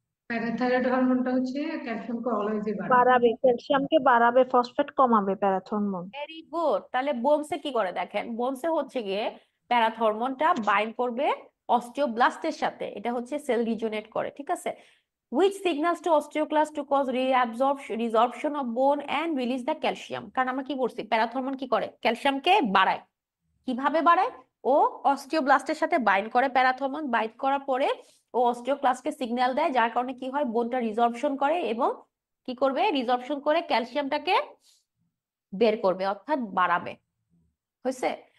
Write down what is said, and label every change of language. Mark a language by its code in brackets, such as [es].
[bn] Parathyroid হরমোনটা হচ্ছে ক্যালসিয়ামকে অলওয়েজই বাড়ায়। বাড়াবে, ক্যালসিয়ামকে বাড়াবে, ফসফেট কমাবে প্যারাথর্মোন। [en] Very good. [bn] তাহলে বোনসে কি করে দেখেন, বোনসে হচ্ছে গিয়ে প্যারাথর্মোনটা বাইন্ড করবে অস্টিওব্লাস্টের সাথে, এটা হচ্ছে সেল রিজুনেট করে, ঠিক আছে। [en] which signals to osteoclast to cause resorption of bone and release the calcium। [bn] কারণ আমরা কি বলছি, প্যারাথর্মোন কি করে, ক্যালসিয়ামকে বাড়ায়। কিভাবে বাড়ায়, ও অস্টিওব্লাস্টের সাথে বাইন্ড করে, প্যারাথর্মোন বাইন্ড করার পরে ও অস্টিওক্লাস্টকে সিগন্যাল দেয়, যার কারণে কি হয়, বোনটা রিজর্পশন করে এবং কি করবে, রিজর্পশন করে ক্যালসিয়ামটাকে বের করবে, অর্থাৎ বাড়াবে। হয়েছে।